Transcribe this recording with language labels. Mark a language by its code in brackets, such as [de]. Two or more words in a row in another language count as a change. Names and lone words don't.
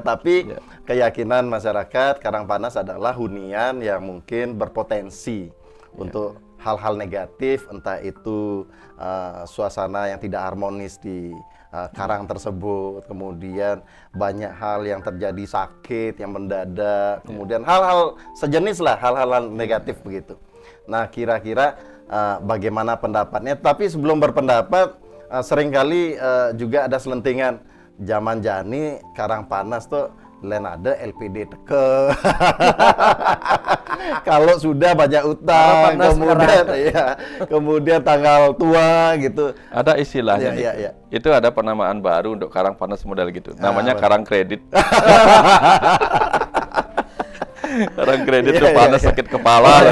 [id] Tapi keyakinan masyarakat karang panas adalah hunian yang mungkin berpotensi untuk hal-hal negatif, entah itu suasana yang tidak harmonis di karang tersebut, kemudian banyak hal yang terjadi sakit yang mendadak, kemudian hal-hal sejenis lah, hal-hal negatif begitu. Nah, kira-kira bagaimana pendapatnya? Tapi sebelum berpendapat, seringkali juga ada selentingan zaman jani karang panas tuh ada LPD teke. Kalau sudah banyak utang, kemudian tanggal tua gitu. Ada istilahnya. Itu ada penamaan baru untuk karang panas model gitu. Namanya karang kredit. Karang kredit tuh panas sakit kepala.